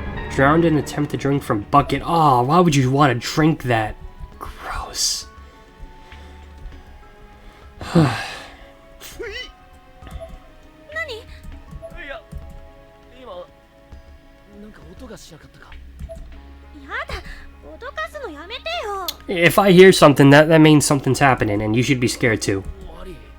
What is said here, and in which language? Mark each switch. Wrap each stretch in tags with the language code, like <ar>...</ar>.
<en>Drowned in attempt to drink from bucket. Oh, why would you want to drink that? Gross.</en> <ja>いや、今なんか音がしなかったか。やだ、脅かすのやめてよ。</ja> <en>If I hear something, that means something's happening, and you should be scared too.</en> <ja>悪い。</ja>